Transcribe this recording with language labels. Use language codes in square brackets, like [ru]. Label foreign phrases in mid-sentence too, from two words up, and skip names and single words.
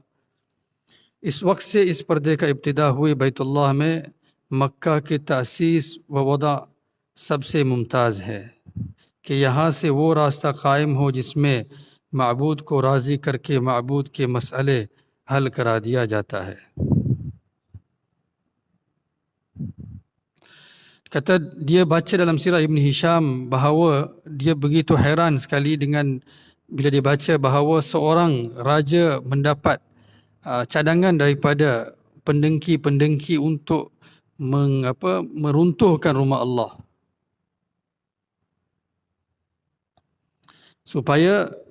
[ur] اس وقت سے اس پردے کا ابتدا ہوئی. بیت اللہ میں مکہ کی تاسیس و ودا سب سے ممتاز ہے کہ یہاں سے وہ راستہ قائم ہو جس میں معبود کو راضی کر کے معبود کے مسئلے حل کرا دیا جاتا ہے. [ms] Kata dia baca dalam sirah Ibn Hisham bahawa dia begitu heran sekali dengan bila dia baca bahawa seorang raja mendapat cadangan daripada pendengki-pendengki untuk meruntuhkan rumah Allah supaya